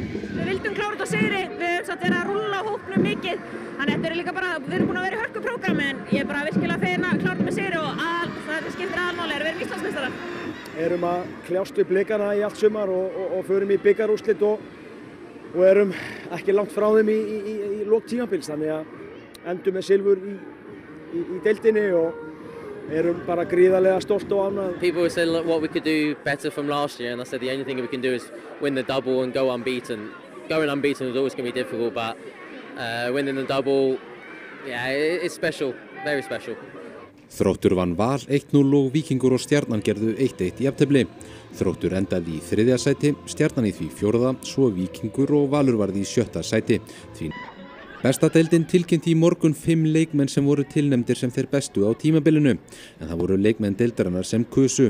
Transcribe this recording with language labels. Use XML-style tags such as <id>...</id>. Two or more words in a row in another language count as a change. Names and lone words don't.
<is>Við vildum klára þetta sigri, við höfum satt verið að rúlla hópnum mikið, þannig þetta er líka bara, við erum búin að vera í hörku prógrami en ég er bara virkilega fegin að klára með sigri og það skiptir aðalmáli að við erum Íslandsmeistarar. Erum að kljást við Blikana í allt sumar og förum í bikarúrslit og erum ekki langt frá þeim í lok tímabils, þannig að endum með silfur í deildinni og erum bara gríðarlega stolt og ánægð.</is> <en>People were saying what we could do better from last year, and I said the only thing we can do is win the double and go unbeaten. Going unbeaten is always going to be difficult, but winning the double, yeah, it's special, very special.</en> <is>Þróttur vann Val 1-0 og Víkingur og Stjarnan gerðu 1-1 í jafntefli. Þróttur endaði í 3. sæti, Stjarnan í því 4., svo Víkingur og Valur varði í 7. sæti. Besta deildin tilkynnti í morgun 5 leikmenn sem voru tilnefndir sem þeir bestu á tímabilinu, en það voru leikmenn deildarinnar sem kusu.</is>